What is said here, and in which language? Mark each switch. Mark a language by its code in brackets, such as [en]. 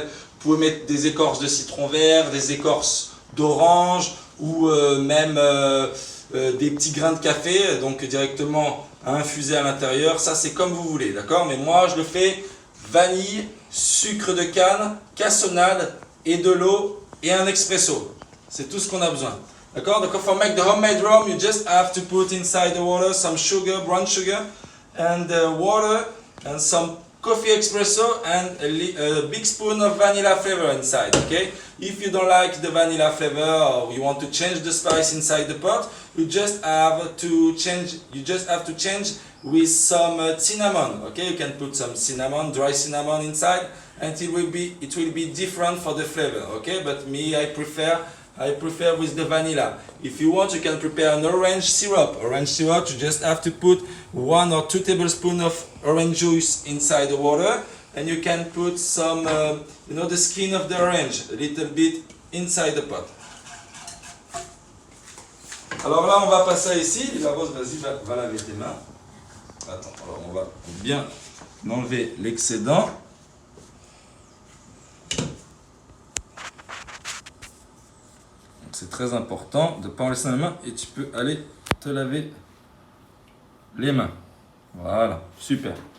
[fr] Vous pouvez mettre des écorces de citron vert, des écorces d'orange ou même des petits grains de café, donc directement à infuser à l'intérieur. Ça c'est comme vous voulez, d'accord? Mais moi je le fais vanille, sucre de canne, cassonade et de l'eau et un expresso. C'est tout ce qu'on a besoin. D'accord? Donc [en] for make the homemade rum, you just have to put inside the water some sugar, brown sugar, and water, and some coffee espresso, and a big spoon of vanilla flavor inside. Okay? If you don't like the vanilla flavor or you want to change the spice inside the pot, you just have to change. You just have to change with some cinnamon. Okay? You can put some cinnamon, dry cinnamon inside, and it will be different for the flavor. Okay? But me, I prefer with the vanilla. If you want, you can prepare an orange syrup. Orange syrup, you just have to put 1 or 2 tablespoons of orange juice inside the water, and you can put some, the skin of the orange, a little bit inside the pot. [fr] Alors là, on va passer ici. La Rose, vas-y, va laver tes mains. Attends, alors on va bien enlever l'excédent. C'est très important de ne pas en laisser dans les mains et tu peux aller te laver les mains. Voilà, super.